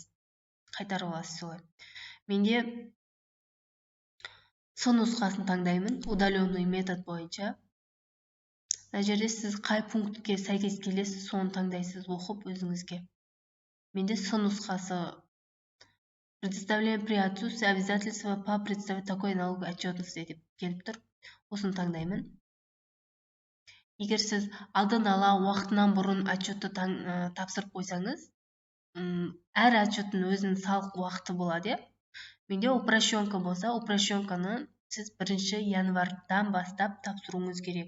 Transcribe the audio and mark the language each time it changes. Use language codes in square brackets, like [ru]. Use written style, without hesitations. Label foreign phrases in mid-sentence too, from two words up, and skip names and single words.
[kk] Қайтарып аласыз солай. Менде С нұсқасын таңдаймын, [ru] удаленный метод [kk] бойынша. Мына жерде сіз қай пунктке сәйкес келесіз, соны таңдайсыз оқып өзіңізге. Менде С нұсқасы [ru] предоставление при отсутствии обязательства по представить такой налоговой отчетности [kk] деп келіп тұр. Осыны таңдаймын. Егер сіз алдын ала уақытынан бұрын отчетты тапсырып қойсаңыз, әр отчеттің өзінің салық уақыты болады. Менде упрощенка болса, упрощенканы сіз 1 январдан бастап тапсыруыңыз керек.